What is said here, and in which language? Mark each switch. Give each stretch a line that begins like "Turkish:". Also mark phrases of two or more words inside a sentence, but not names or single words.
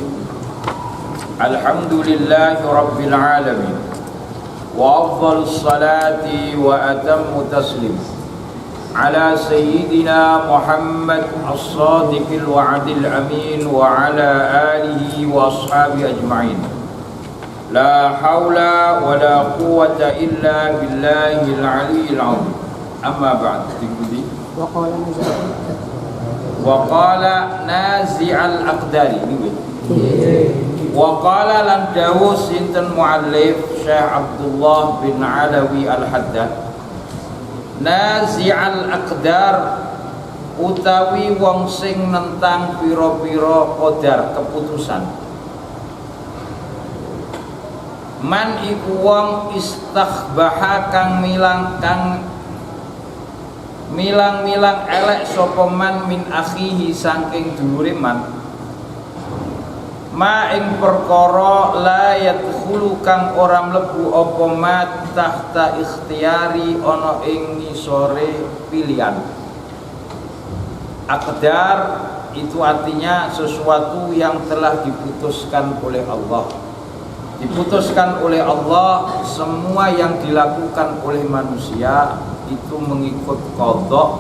Arabic: الحمد لله رب العالمين، وأفضل الصلاة وأتم التسليم على سيدنا محمد الصادق الوعد الأمين وعلى آله وأصحابه أجمعين. لا حول ولا قوة إلا بالله العلي العظيم. أما بعد. وقال نازع الأقدار.
Javanese: وقال lan dawuh sinten muallif Syekh Abdullah bin Alawi Al-Haddad,
Arabic: نازع الأقدار
Javanese: utawi wong sing nentang pira-pira qadar keputusan. Man iku wong istakhbaha kang milang elek sapa man
Arabic: من أخيه
Javanese: saking dulure man, ma ing perkara
Arabic: لا يدخل
Javanese: kang ora mlebu apa ma
Arabic: تحت اختياري
Javanese: ana ing ngisore pilihan.
Indonesian: Aqdar itu artinya sesuatu yang telah diputuskan oleh Allah. Diputuskan oleh Allah, semua yang dilakukan oleh manusia itu mengikut qadha.